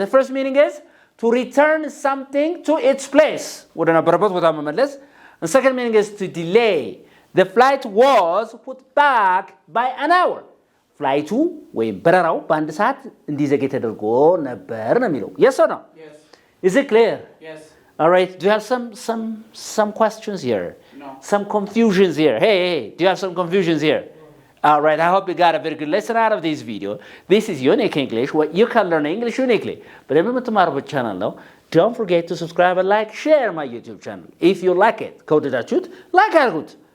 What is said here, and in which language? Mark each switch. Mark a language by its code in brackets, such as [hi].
[en] The first meaning is to return something to its place. [am] ወደ ነበረበት ቦታ መመለስ. [en] The second meaning is to delay. The flight was put back by an hour. [am] ፍላይቱ ወይም በረራው በአንድ ሰዓት እንዲዘገይ ተደርጎ ነበር ነው የሚለው። [en] Yes or no? Yes. Is it clear? Yes. All right. Do you have some questions here? No. Some confusions here? Hey, do you have some confusions here? All right. I hope you got a very good lesson out of this video. This is Unique English, where you can learn English uniquely. But የምትማሩበት channel ነው. Don't forget to subscribe and share my YouTube channel. If you like it, [am] ከወደዳችሁት like አድርጉት.